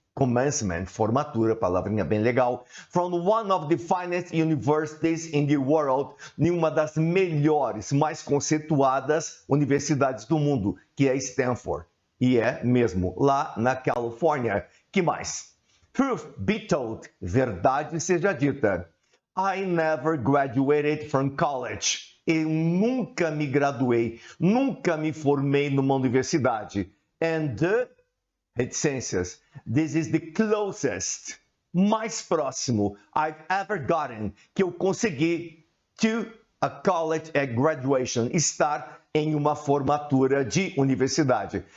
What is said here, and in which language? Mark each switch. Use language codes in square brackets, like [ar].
[pt] Commencement, formatura, palavrinha bem legal, [en] from one of the finest universities in the world, [pt] em uma das melhores, mais conceituadas universidades do mundo, que é Stanford. E é mesmo, lá na Califórnia. Que mais? [en] Truth be told, [pt] verdade seja dita. [en] I never graduated from college. [pt] Eu nunca me graduei, nunca me formei numa universidade. [en] And reticências. This is the closest, [pt] mais próximo [en] I've ever gotten [pt] que eu consegui [en] to a college at graduation, [pt] estar em uma formatura de universidade.